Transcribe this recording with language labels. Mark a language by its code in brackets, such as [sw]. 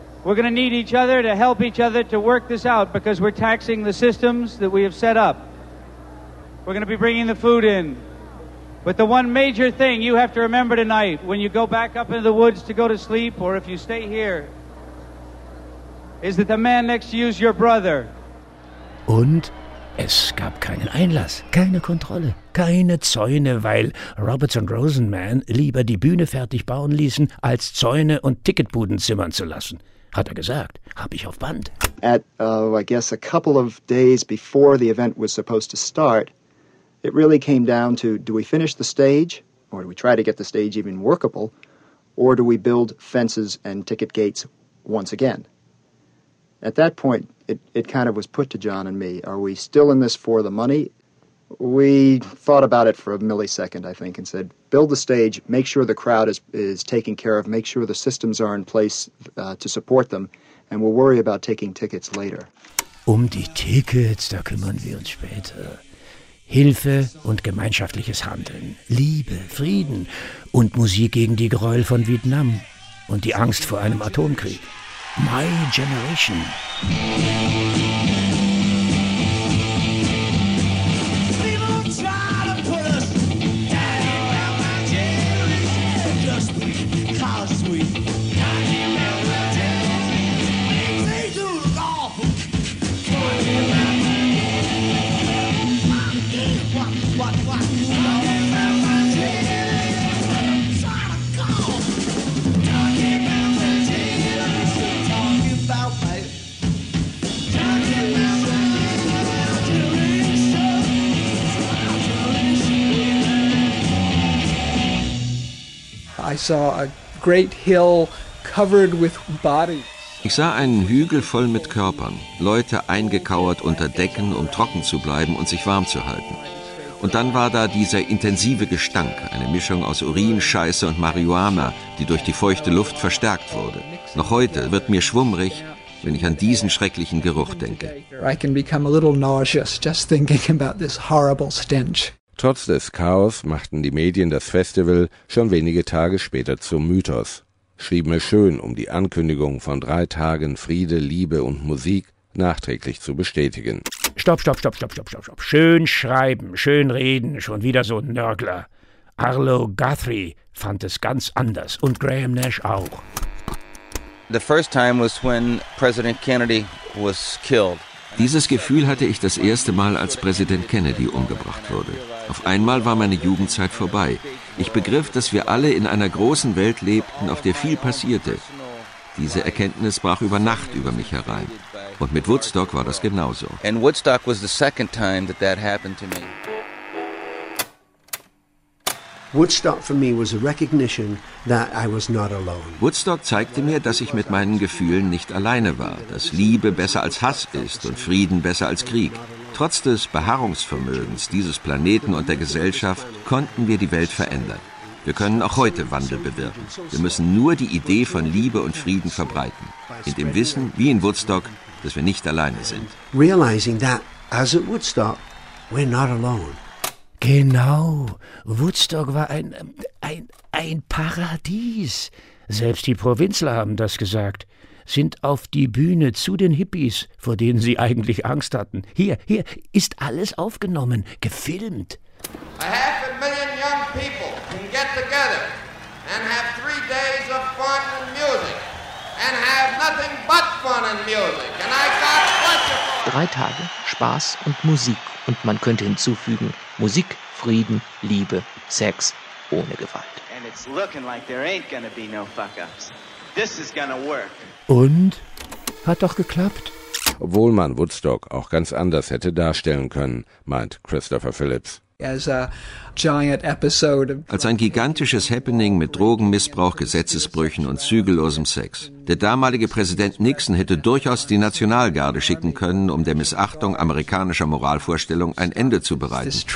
[en] We're going to need each other to help each other to work this out because we're taxing the systems that we have set up. We're going to be bringing the food in. But the one major thing you have to remember tonight when you go back up into the woods to go to sleep or if you stay here is that the man next to you is your brother. [de] Und es gab keinen Einlass, keine Kontrolle, keine Zäune, weil Roberts und Rosenman lieber die Bühne fertig bauen ließen, als Zäune und Ticketbuden zimmern zu lassen. Hat er gesagt, habe ich auf Band. [en] At, I guess, a couple of days before the event was supposed to start, it really came down to, do we finish the stage, or do we try to get the stage even workable, or do we build fences and ticket gates once again? At that point, it kind of was put to John and me, are we still in this for the money? We thought about it for a millisecond, I think, and said, build the stage, make sure the crowd is taken care of, make sure the systems are in place to support them, and we'll worry about taking tickets later. [de] Um die Tickets, da kümmern wir uns später. Hilfe und gemeinschaftliches Handeln, Liebe, Frieden und Musik gegen die Gräuel von Vietnam und die Angst vor einem Atomkrieg. [en] My Generation. I saw a great hill covered with bodies. [de] Ich sah einen Hügel voll mit Körpern, Leute eingekauert unter Decken, um trocken zu bleiben und sich warm zu halten. Und dann war da dieser intensive Gestank, eine Mischung aus Urin, Scheiße und Marihuana, die durch die feuchte Luft verstärkt wurde. Noch heute wird mir schwummrig, wenn ich an diesen schrecklichen Geruch denke. [en] I can become a little nauseous just thinking about this horrible stench. [de] Trotz des Chaos machten die Medien das Festival schon wenige Tage später zum Mythos. Schrieben es schön, um die Ankündigung von 3 Tagen Friede, Liebe und Musik nachträglich zu bestätigen. Stopp. Schön schreiben, schön reden, schon wieder so ein Nörgler. Arlo Guthrie fand es ganz anders und Graham Nash auch. [en] The first time was when President Kennedy was killed. [de] Dieses Gefühl hatte ich das erste Mal, als Präsident Kennedy umgebracht wurde. Auf einmal war meine Jugendzeit vorbei. Ich begriff, dass wir alle in einer großen Welt lebten, auf der viel passierte. Diese Erkenntnis brach über Nacht über mich herein. Und mit Woodstock war das genauso. [en] And Woodstock was the second time that that happened to me. Woodstock for me was a recognition that I was not alone. [de] Woodstock zeigte mir, dass ich mit meinen Gefühlen nicht alleine war, dass Liebe besser als Hass ist und Frieden besser als Krieg. Trotz des Beharrungsvermögens dieses Planeten und der Gesellschaft konnten wir die Welt verändern. Wir können auch heute Wandel bewirken. Wir müssen nur die Idee von Liebe und Frieden verbreiten, in dem Wissen, wie in Woodstock, dass wir nicht alleine sind. [en] Realizing that as at Woodstock, we're not alone. [de] Genau, Woodstock war ein Paradies. Selbst die Provinzler haben das gesagt, sind auf die Bühne zu den Hippies, vor denen sie eigentlich Angst hatten. Hier ist alles aufgenommen, gefilmt. [en] A 500,000 young people can get together and have 3 days of fun and music and have nothing but fun and music. And I got plenty of fun. [de] 3 Tage Spaß und Musik. Und man könnte hinzufügen, Musik, Frieden, Liebe, Sex ohne Gewalt. [en] it's looking like there ain't gonna be no fuck-ups. This is gonna work. [de] Und? Hat doch geklappt. Obwohl man Woodstock auch ganz anders hätte darstellen können, meint Christopher Phillips. Als ein gigantisches Happening mit Drogenmissbrauch, Gesetzesbrüchen und zügellosem Sex. Der damalige Präsident Nixon hätte durchaus die Nationalgarde schicken können, um der Missachtung amerikanischer Moralvorstellung ein Ende zu bereiten.